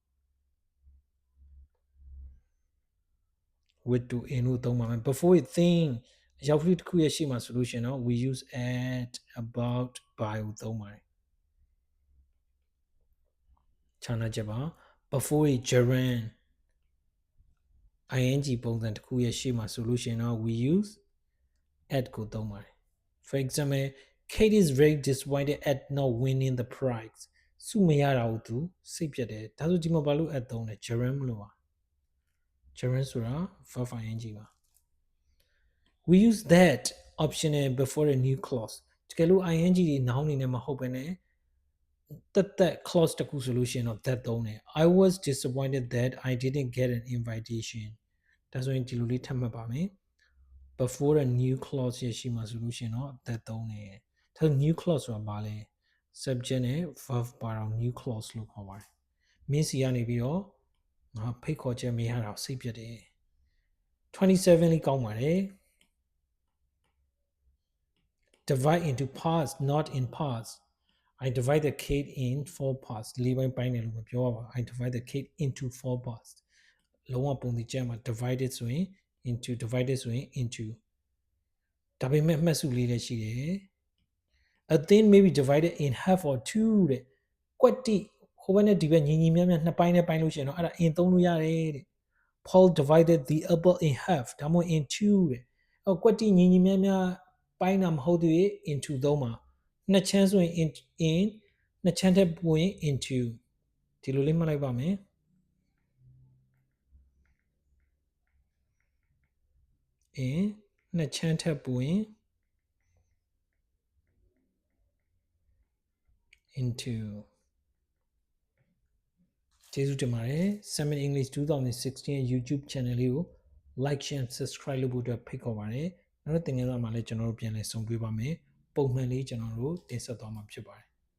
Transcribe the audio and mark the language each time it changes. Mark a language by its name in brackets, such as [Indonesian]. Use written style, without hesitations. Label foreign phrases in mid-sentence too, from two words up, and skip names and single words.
[English] with to in [Burmese] ကိုသုံးပါမယ် [English] before a thing [Burmese] အရာတစ်ခုရဲ့ရှေ့မှာဆိုလို့ရှိရင်တော့ [English] we use at about by [Burmese] ကိုသုံးပါတယ်ခြားနာချက်ပါ [English] before a gerund ing [Burmese] ပုံစံတစ်ခုရဲ့ရှေ့မှာဆိုလို့ရှိရင်တော့ [English] we use at [Burmese] ကိုသုံးပါတယ် [English] for example Kate is very disappointed at not winning the prize [Burmese] စုမရတာကိုသူစိတ်ပြတ်တယ်ဒါဆိုဒီမှာဘာလို့ at သုံးလဲ gerund မလို့ပါ gerund ဆိုတာ [English] verb ing [Burmese] ပါ [English] we use that optional before a new clause [Burmese] တကယ်လို့ ing တွေ noun နေနဲ့မဟုတ်ဘဲနဲ့ သက် clause တခုဆိုလို့ရှိရင်တော့ that သုံးတယ် [English] I was disappointed that I didn't get an invitation [Burmese] ဒါဆိုရင်ဒီလိုလေးထပ်မှတ်ပါမယ် [English] before a new clause [Burmese] ရရှိမှာဆိုလို့ရှိရင်တော့ that သုံးတယ်ဒါဆို [English] new clause [Burmese] ဆိုတာဘာလဲ subject နဲ့ verb ပါတော့ new clause လို့ခေါ်ပါတယ်မင်းစီကနေပြီးတော့ငါဖိတ်ခေါ်ချက်မရတာစိတ်ပြတ်တယ်27လေးကောင်းပါတယ် [English] divide into parts not in parts I divide the cake in 4 parts [Burmese] လေးပိုင်းတယ်လို့မပြောပါ [English] I divide the cake into 4 parts [Burmese] လုံးဝပုံစံကြမှာ divided ဆိုရင် into divided ဆိုရင် into ဒါပေမဲ့အမှတ်စုလေးလည်းရှိတယ် [English] a thing may be divided in half or two [Burmese] တဲ့ကွက်တိဟိုဘက် နဲ့ဒီဘက်ညီမြနှစ်ပိုင်းနဲ့ပိုင်းလို့ရှိရင်တော့အဲ့ဒါ in သုံးလို့ရတယ်တဲ့ [English] Paul divided the apple in half [Burmese] ဒါမှမဟုတ် [English] in two [Burmese] တဲ့အော်ကွက်တိညီပိုင်းတာမဟုတ်သေး into သုံးပါနှစ်ချမ်းဆိုရင် in နှစ်ချမ်းထက်ပိုရင် into ဒီလိုလေးမှတ်လိုက်ပါမယ် in နှစ်ချမ်းထက်ပိုရင် into ကျေးဇူးတင်ပါတယ် Summit English 2016 YouTube channel လေးကို [English] like share subscribe [Burmese] လုပ်ဖို့အတွက်ဖိတ်ခေါ်ပါတယ်နောက်တဲ့သင်ခန်းစာမှာလည်းကျွန်တော်တို့ပြန်လည်ဆုံတွေ့ပါမယ်ပုံမှန်လေးကျွန်တော်တို့တင်ဆက်သွားမှာဖြစ်ပါတယ်